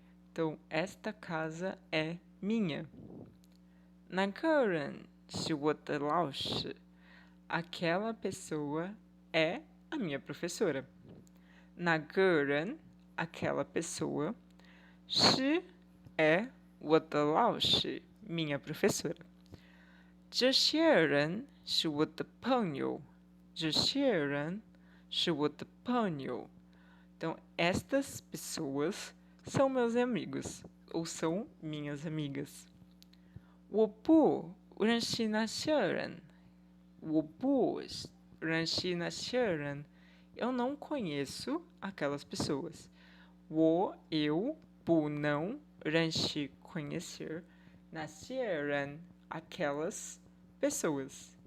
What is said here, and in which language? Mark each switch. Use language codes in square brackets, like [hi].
[pt] Então, esta casa é minha. [zh] 那个人是我的老师. [pt] Aquela pessoa é a minha professora. [zh] 那个人, [pt] aquela pessoa. [zh] 是 [pt] é [zh] 我的老师, [pt] minha professora. [zh] 这些人是我的朋友. 这些人是我的朋友. [pt] Então, estas pessoas são meus amigos, ou são minhas amigas. [zh] 我不认识那些人。我不认识那些人。 [pt] Eu não conheço aquelas pessoas. eu, [zh] 不能认识 [pt] conhecer [zh] 那些人 [pt] aquelas pessoas.